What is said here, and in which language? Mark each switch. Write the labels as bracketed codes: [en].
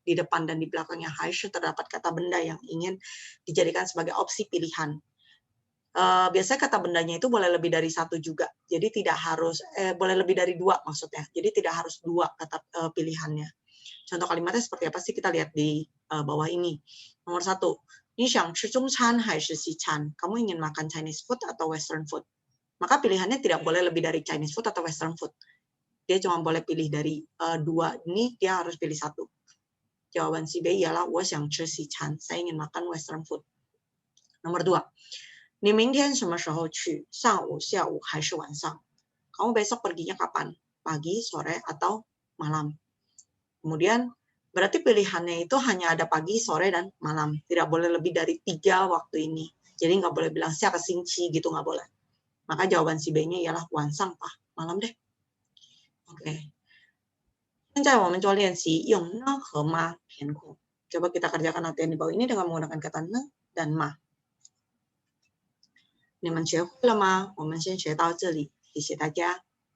[id] Di depan dan di belakangnya 还是 terdapat kata benda yang ingin dijadikan sebagai opsi pilihan. Biasanya kata bendanya itu boleh lebih dari satu juga. Jadi tidak harus, boleh lebih dari 2 maksudnya. Jadi tidak harus 2 kata pilihannya. Contoh kalimatnya seperti apa sih? Kita lihat di bawah ini. Nomor 1, [zh] 你想吃中餐还是西餐? [id] Kamu ingin makan Chinese food atau Western food? Maka pilihannya tidak boleh lebih dari Chinese food atau Western food. Dia cuma boleh pilih dari 2 ini, dia harus pilih 1. Jawaban si B ialah [zh] 我想吃西餐. [id] Saya ingin makan Western food. Nomor 2, [zh] 你明天什么时候去? 上午, 下午还是晚上? [id] Kamu besok perginya kapan? Pagi, sore, atau malam? Kemudian berarti pilihannya itu hanya ada pagi, sore, dan malam. Tidak boleh lebih dari 3 waktu ini. Jadi nggak boleh bilang [zh] 下个星期 [id] gitu, nggak boleh. Maka jawaban si B-nya ialah [zh] 晚上吧, [id] malam deh. Oke. [zh] 现在我们做练习用呢和吗填空. [id] Coba kita kerjakan latihan di bawah ini dengan menggunakan kata ne dan ma. [zh] 你们学会了吗？我们先学到这里，谢谢大家。